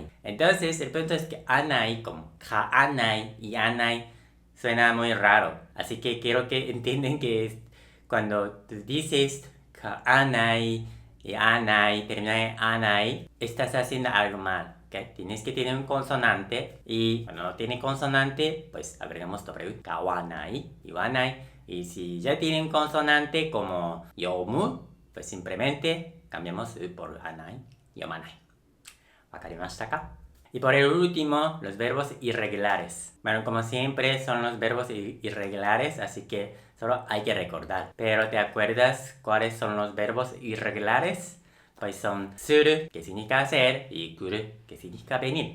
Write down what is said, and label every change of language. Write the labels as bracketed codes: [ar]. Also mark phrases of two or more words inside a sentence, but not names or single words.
[es] Entonces el punto es que anai como kaanai y anai suena muy raro, así que quiero que entiendan que cuando dices kaanai y anai, termina en anai, estás haciendo algo mal. Okay. Tienes que tener un consonante y cuando no tiene consonante, pues agregamos w, kawanai y wanai. Y si ya tienen consonante como yomu, pues simplemente cambiamos u por anai, yomanai. [ja] ¿分かりましたか? [es] Y por el último, los verbos irregulares. Bueno, como siempre son los verbos irregulares, así que solo hay que recordar. Pero ¿te acuerdas cuáles son los verbos irregulares? Pues son suru, que significa hacer, y kuru, que significa venir.